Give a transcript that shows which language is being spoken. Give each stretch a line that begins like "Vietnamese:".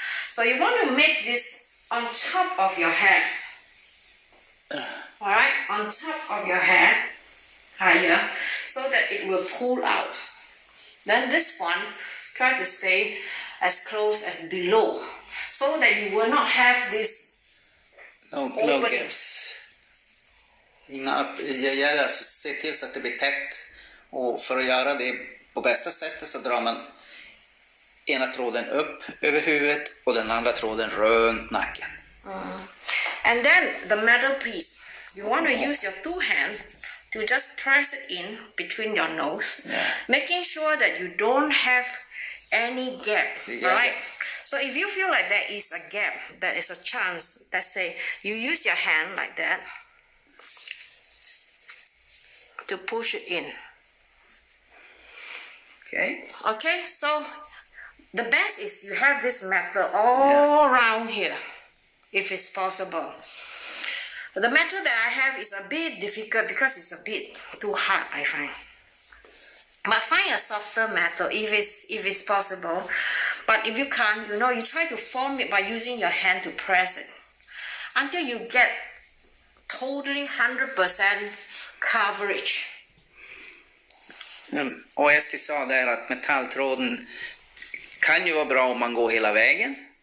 English: So you want to make this on top of your hair. Alright, on top of your hair, higher, so that it will pull out. Then this one, try to stay as close as below, so that you will not have this No gaps.
Swedish: Jag gäller att se till så att det blir tätt, och för att göra det på bästa sättet så drar man ena tråden upp över huvudet och den andra tråden runt nacken.
English: And then the metal piece, you want to use your two hands to just press it in between your nose, making sure that you don't have any gap, right? So if you feel like there is a gap, there is a chance, let's say you use your hand like that to push it in. Okay, so the best is you have this metal all around here, if it's possible. The metal that I have is a bit difficult because it's a bit too hard, I find. But find a softer metal if it's possible. But if you can't, you try to form it by using your hand to press it until you get totally 100% coverage.
Swedish: Och Esti sa där att metalltråden kan ju vara bra om man går hela vägen.